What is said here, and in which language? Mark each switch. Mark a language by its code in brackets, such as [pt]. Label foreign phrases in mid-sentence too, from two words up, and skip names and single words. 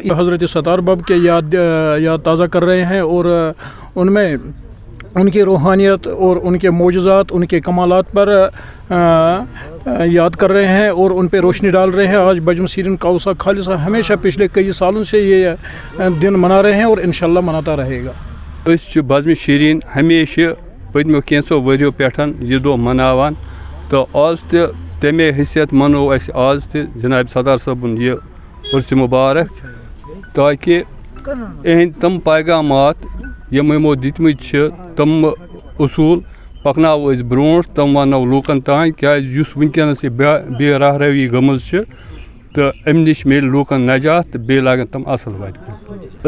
[ur] حضرت ستار بب کے یاد تازہ کر رہے ہیں اور ان میں ان کی روحانیت اور ان کے معجزات، ان کے کمالات پر یاد کر رہے ہیں اور ان پہ روشنی ڈال رہے ہیں۔ آج بزم شیرین کاوثہ خالصہ ہمیشہ پچھلے کئی سالوں سے یہ دن منا رہے ہیں اور انشاءاللہ مناتا رہے گا۔ [ks] بزم شیرین ہمیشہ پتمو کینژو ؤریو پٮ۪ٹھ یہ دۄہ مناوان تو آز تہِ تمے حیثیت منو اَسہِ آز تہِ جناب ستار صٲبُن یہ عرس مبارک تاکہ اہند تم پیغامات یم یمو دِتمٕتۍ چھِ تم اصوٗل پکناوو أسۍ برونٛٹھ، تم ونو لوٗکن تام کیازِ یُس وٕنکیٚنس یہِ بے راہ روی گٔمٕژ چھِ تہٕ امہِ نِش میلہِ لوٗکن نجات تہٕ بیٚیہِ لاگن تم اصل وتہِ کُن۔